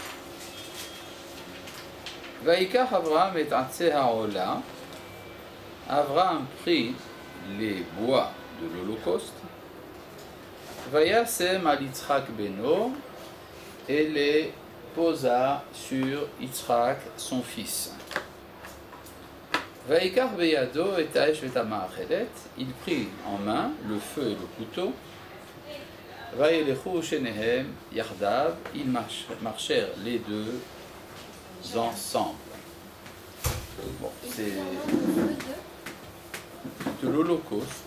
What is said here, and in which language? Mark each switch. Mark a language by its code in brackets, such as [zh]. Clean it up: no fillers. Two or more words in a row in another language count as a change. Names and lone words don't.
[he] ויקח אברהם את עצי העלה. [fr] Avraham prit les bois de l'Holocauste, [he] וישם על יצחק בנו, [fr] et les posa sur Yitzhak son fils. [he] ויקח בידו את האש ואת המאכלת, [fr] il prit en main le feu et le couteau. [he] וילכו שניהם יחדו, [fr] ils marchèrent les deux ensemble. Bon, c'est de l'Holocauste.